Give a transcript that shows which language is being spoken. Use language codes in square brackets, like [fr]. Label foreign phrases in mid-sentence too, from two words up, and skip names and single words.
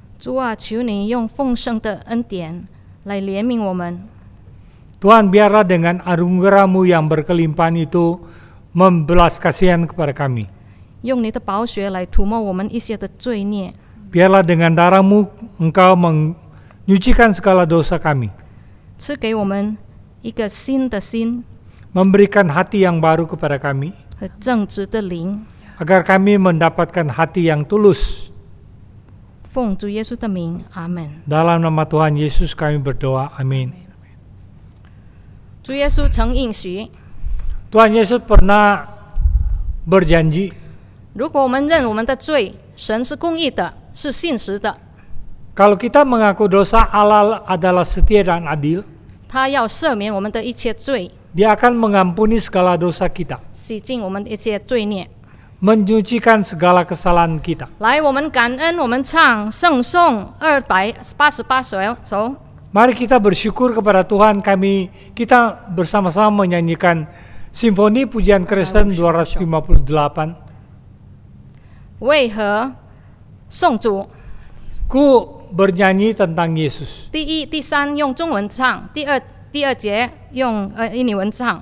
[zh] 主啊，求你用丰盛的恩典来怜悯我们。 [id] Tuhan, biarlah dengan anugerah-Mu yang berkelimpahan itu membelas kasihan kepada kami. [zh] 用你的宝血来涂抹我们一些的罪孽， [id] Biarlah dengan darah-Mu Engkau menyucikan segala dosa kami, [zh] 赐给我们一个新的心 [id] memberikan hati yang baru kepada kami, [zh] 和正直的灵。 [id] agar kami mendapatkan hati yang tulus. [zh] 奉主耶稣的名，阿门。 [id] Dalam nama Tuhan Yesus kami berdoa, amin. [zh] 主耶稣曾应许， [id] Tuhan Yesus pernah berjanji, [zh] 如果我们认我们的罪，神是公义的，是信实的， [id] kalau kita mengaku dosa, Allah adalah setia dan adil. [zh] 他要赦免我们的一切罪， [id] Dia akan mengampuni segala dosa kita, [zh] 洗净我们的一切罪孽。 [id] menyucikan segala kesalahan kita. [zh] 来，我们感恩，我们唱圣颂288首。 [id] Mari kita bersyukur kepada Tuhan, kita bersama-sama menyanyikan Simfoni Pujian Kristen 258. [zh] 为何颂主？ [id] Ku bernyanyi tentang Yesus. [zh] 第一、第三用中文唱，第二节用印尼文唱。